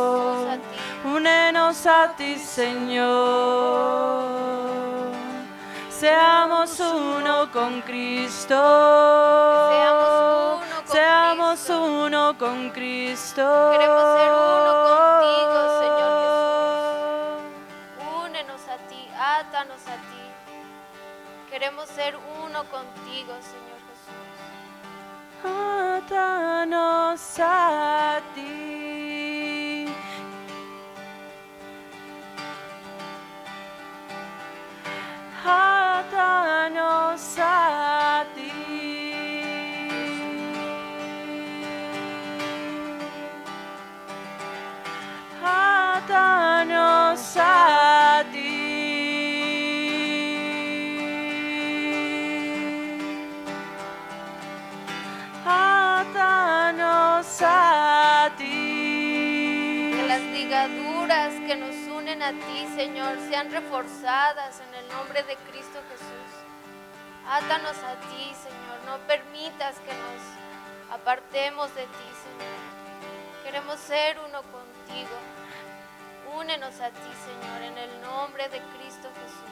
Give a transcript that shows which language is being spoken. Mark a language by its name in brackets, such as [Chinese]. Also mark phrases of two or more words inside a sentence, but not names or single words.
[Spanish] Únenos, Señor Jesús, a ti. Únenos a ti, Señor. seamos uno con Cristo. Seamos uno con Cristo. Queremos ser uno contigo, Señor Jesús. Únenos a ti, átanos a ti. Queremos ser uno contigo, Señor Jesús. Átanos a ti. Átanos a ti. Átanos a ti. Átanos a ti. Que las ligaduras que nos unen a ti, Señor, sean reforzadas en el nombre de Cristo Jesús. Átanos a ti, Señor. No permitas que nos apartemos de ti, Señor. Queremos ser uno contigo. Únenos a ti, Señor, en el nombre de Cristo Jesús.